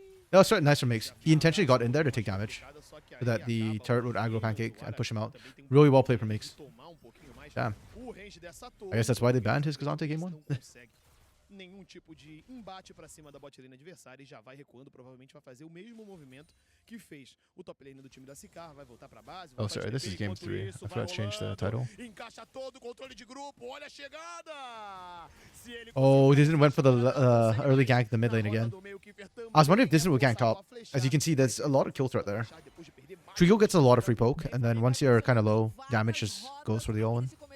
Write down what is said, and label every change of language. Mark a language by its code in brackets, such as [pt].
[en] That was nice from Makes. He intentionally got in there to take damage, so that the turret would aggro pancake and push him out. Really well played from Makes. Damn. I guess that's why they banned his Cassante game 1. [pt] Nenhum tipo de embate pra cima da bot lane adversária e já vai recuando, provavelmente vai fazer o mesmo movimento que fez o top lane do time da Sicar, vai voltar pra base. [en] Oh, sorry, this is game 3. I forgot to change the title. [pt] Encaixa todo o controle de grupo, olha a chegada! [en] Oh, Disney went for the early gank in the mid lane again. I was wondering if Disney would gank top. As you can see, there's a lot of kill threat there. Trigo gets a lot of free poke, and then once you're kind of low, damage just goes for the all-in.